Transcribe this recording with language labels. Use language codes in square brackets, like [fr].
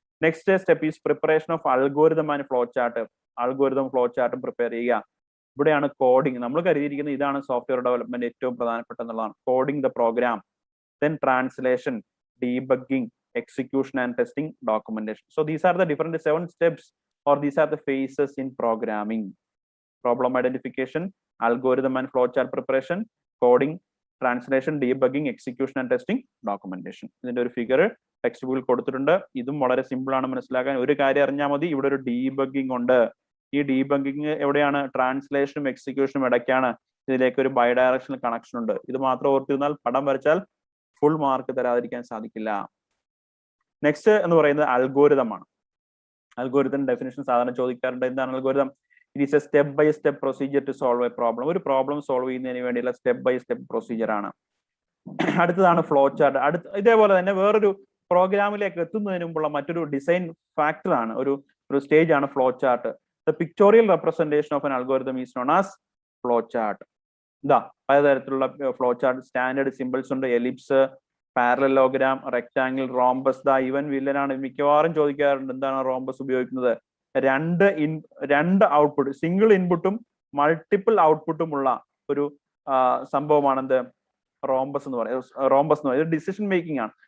[en] Next step is preparation of algorithm and flow chart. [ml] Algorithm flow ചാർട്ടും prepare ചെയ്യുക. ഇവിടെയാണ് coding. നമ്മൾ കരുതിയിരിക്കുന്നത് ഇതാണ് software development ഏറ്റവും പ്രധാനപ്പെട്ട എന്നുള്ളതാണ്. [en] Coding the program, then translation, debugging, execution and testing, documentation. So these are the different 7 steps, or these are the phases in programming: problem identification, algorithm and flowchart preparation, coding, translation, debugging, execution and testing, documentation. [ml] ഇതിന്റെ ഒരു figure text ബുക്കിൽ കൊടുത്തിട്ടുണ്ട്. ഇതും വളരെ simple ആണ് മനസ്സിലാക്കാൻ. ഒരു കാര്യം അറിഞ്ഞാൽ മതി, ഇവിടെ ഒരു ഡീബഗ്ഗിംഗ് ഉണ്ട്. ഈ ഡീബഗ്ഗിംഗ് എവിടെയാണ്? ട്രാൻസ്ലേഷനും എക്സിക്യൂഷനും ഇടയ്ക്കാണ്. ഇതിലേക്ക് ഒരു ബൈ ഡയറക്ഷണൽ കണക്ഷൻ ഉണ്ട്. ഇത് മാത്രം ഓർത്തിരുന്നാൽ പടം വരച്ചാൽ ഫുൾ മാർക്ക് തരാതിരിക്കാൻ സാധിക്കില്ല. നെക്സ്റ്റ് എന്ന് പറയുന്നത് അൽഗോരിതം ആണ്. അൽഗോരിതം ഡെഫിനിഷൻ സാധാരണ ചോദിക്കാറുണ്ട്. എന്താണ് algorithm? [en] It is a step by step procedure to solve a problem. [ml] ഒരു പ്രോബ്ലം സോൾവ് ചെയ്യുന്നതിന് വേണ്ടിയുള്ള സ്റ്റെപ്പ് ബൈ സ്റ്റെപ്പ് പ്രൊസീജിയർ ആണ്. അടുത്തതാണ് ഫ്ലോ ചാർട്ട്. ഇതേപോലെ തന്നെ വേറൊരു പ്രോഗ്രാമിലേക്ക് എത്തുന്നതിന് മുമ്പുള്ള മറ്റൊരു ഡിസൈൻ ഫാക്ടർ ആണ്, ഒരു സ്റ്റേജ് ആണ് flow chart. [en] The pictorial representation of an algorithm is known as flowchart. [ml] ഇതാ പലതരത്തിലുള്ള ഫ്ലോ ചാർട്ട് സ്റ്റാൻഡേർഡ് സിമ്പിൾസ് ഉണ്ട്. Ellipse, parallelogram, rectangle, rhombus. ദാ ഇവൻ വില്ലനാണ് മിക്കവാറും ചോദിക്കാറുണ്ട് എന്താണ് റോംബസ് ഉപയോഗിക്കുന്നത്. രണ്ട് ഔട്ട്പുട്ട്, സിംഗിൾ ഇൻപുട്ടും മൾട്ടിപ്പിൾ ഔട്ട്പുട്ടും ഉള്ള ഒരു സംഭവമാണെന്ത് റോംബസ് എന്ന് പറയുന്നത്. ഇത് ഡിസിഷൻ മേക്കിംഗ് ആണ്.